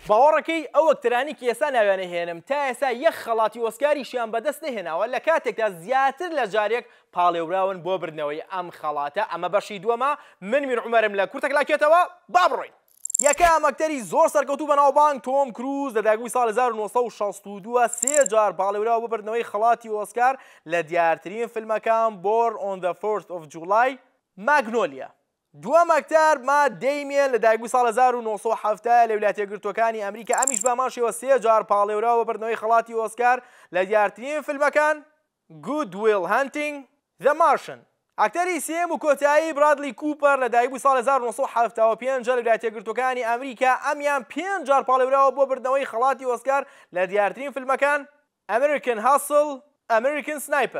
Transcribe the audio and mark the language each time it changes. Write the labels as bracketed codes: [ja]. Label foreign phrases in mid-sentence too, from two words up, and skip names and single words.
[ckb] باوەڕەکەی ئەو ئەکتەرانی کە ئێستا ناویانە هێنم تا ئێستا یەک خەڵاتی ئۆسکاریشیان بەدەست نەهێناوە لە کاتێکدا زیاتر لە جارێک پاڵێوراون بۆ بردنەوەی ئەم خەڵاتە. ئەمە بەشی دووەمە. من میر عومەرم لە کورتە کلاکێتەوە با بڕۆین. یەکەم ئەکتەری زۆر سەرکەوتوو بەناوبانگ تۆم کروز لە داگوی ساڵ 1962 سێ جار پاڵێوراوە بۆ بردنەوەی خەڵاتی ئۆسکار لە دیارترین فیلمەکان Born on the 4th of July ماگنۆلیا. دووەم ئەکتەر ما دەیمێن لە داگوی ساڵ 1970 لە ویلایەتە یەکگرتووەکانی ئەمریکا ئەمیش بەماشەوە سێ جار پاڵێوراوە بۆ بردنەوەی خەڵاتی ئۆسکار لە دیارترین فیلمەکان Good Will Hunting The Martian. ئەکتەری سێم و کۆتایی برادلی کوپەر لە داگوی ساڵ 1975 لە ویلایەتە یەکگرتووەکانی ئەمریکا ئەمیان 5 جار پاڵێوراوە بۆ بردنەوەی خەڵاتی ئۆسکار لە دیارترین فیلمەکان American Hustle American Sniper.